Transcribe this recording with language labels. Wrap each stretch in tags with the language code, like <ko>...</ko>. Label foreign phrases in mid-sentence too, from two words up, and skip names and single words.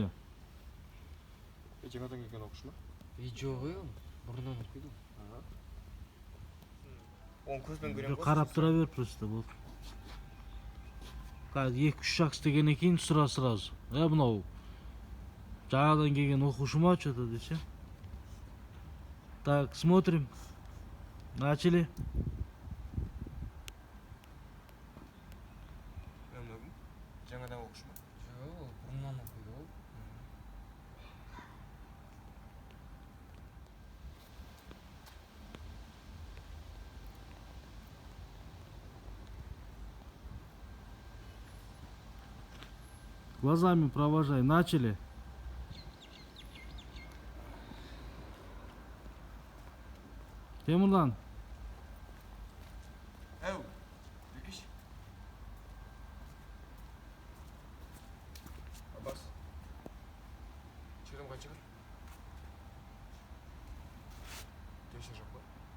<kk>Жаңадан келген оқушы ма? Жоқ, бұрыннан оқиды. Оң көзбен көрем ғой. Қарап тұра бер просто болды. Қазір 2-3 шақ істегеннен кейін сразу. Мынау жаңадан келген оқушы ма что-то десе.</kk> <ru>Так, смотрим. Начали.</ru> <kk>Жаңадан оқушы ма? Жоқ, бұрыннан оқиды ол.</kk> <ru>Глазами провожай. Начали.</ru> <kk>Темірлан. Әу, Бекеш. Аббас. Черем қанша бар? Кеше жоқ па?</kk>